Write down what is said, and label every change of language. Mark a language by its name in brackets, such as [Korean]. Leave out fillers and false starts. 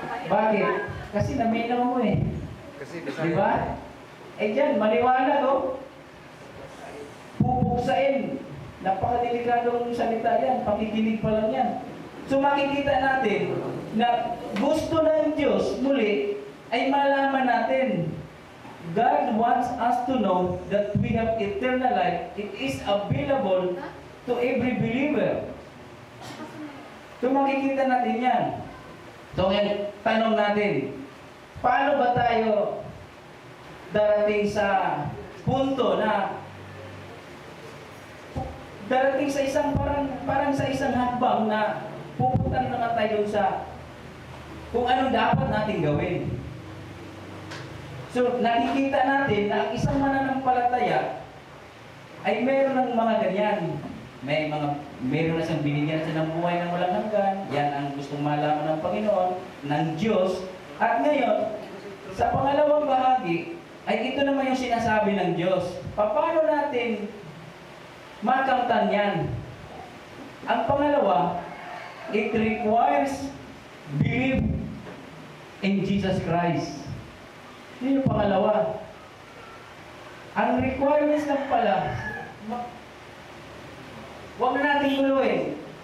[Filipino] Bakit? Kasi naminaw mo eh. Di ba? Eh dyan, maliwanag oh. Pupuksain. Napakadelikadong salita yan. Pakikinig pa lang yan. So makikita natin na gusto ng Diyos muli ay malaman natin. [English] God wants us to know that we have eternal life. It is available to every believer. [Filipino] So makikita natin yan. So yan, tanong natin, paano ba tayo darating sa punto na darating sa isang parang sa isang hakbang na pupunta naman tayo sa kung ano dapat natin gawin. So, nakikita natin na ang isang mananampalataya ay meron ng mga ganyan. Meron na siyang binigyan siya ng buhay ng walang hanggan. Yan ang gustong malaman ng Panginoon, ng Diyos. At ngayon, sa pangalawang bahagi, ay ito naman yung sinasabi ng Diyos. Paano natin makamtan yan? Ang pangalawa, [English] it requires belief in Jesus Christ. [Filipino] Yun yung pangalawa. Ang requirements lang pala, huwag na natin guluhin.